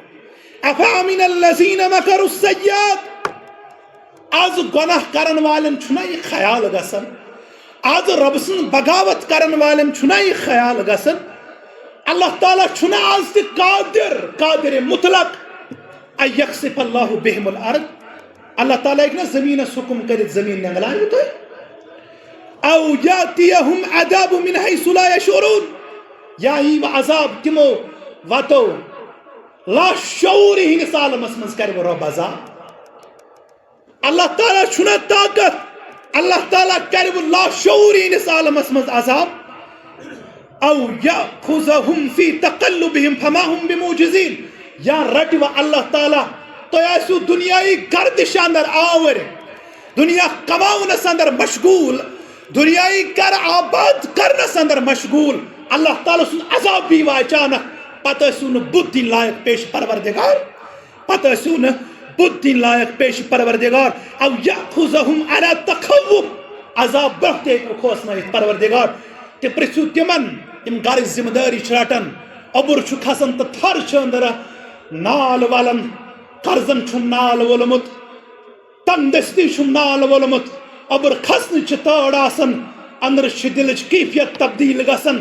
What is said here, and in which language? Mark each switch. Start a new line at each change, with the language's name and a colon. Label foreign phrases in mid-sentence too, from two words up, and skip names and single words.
Arabic: افامن الذین مکروا السیئات.
Kashmiri: آز گناہ کرن والن چھُنا یہ خیال گژھان آز رب سٕنٛز بغاوت کرن والن چھُنا یہ خیال گژھان اللہ تعالیٰ چھُنا آز تہِ قادر مطلق
Arabic: ان یخسف اللہ بہم الارض.
Kashmiri: اللہ تعالیٰ ہیٚکہِ نا زمینس حکم کٔرِتھ زمین ننگلایو تُہۍ.
Arabic: او یاتیہم عذاب من حیث لا یشعرون.
Kashmiri: یا یی عذاب تمو وتو لاشعوری ہندس عالمس منٛز کرِ رب عذاب. اللہ تعالیٰ چھُنا طاقت اللہ تعالیٰ کرِ لاشعوری ہندس عالمس منٛز عذاب.
Arabic: او یاخذہم فی تقلبہم فما ہم بموجزین.
Kashmiri: یا رٹو اللہ تعالیٰ تُہۍ آسِو دُنیائی گردش اندر آور دنیا کماونس اندر مشغول دنیائی گھر آباد کرنس اندر مشغول. اللہ تعالیٰ سُنٛد عذاب بھی اچانک پتہٕ ٲسِو نہٕ بُدھ دِنۍ لایق پیش پروردگار پتہٕ ٲسِو نہٕ بُدھ دِنۍ لایق پیش پروردگار.
Arabic: او یاخذہم علی تخوف.
Kashmiri: عذاب برونٛہہ تہِ ہیٚکوٕ کھوژنٲیِتھ پروردگار. تہِ پرژھِو تِمن یِم گرٕچ ذمہٕ دٲری چھِ رٹان اوٚبُر چھُ کھسان تہٕ تھر چھِ أنٛدرٕ نال والن قرضن چھُم نال وولمُت تنگ دستی چھُم نال وولمُت اوٚبُر کھسنٕچ چھِ تٲڑ آسان أنٛدرٕ چھِ دِلٕچ کیفیت تبدیل گژھان.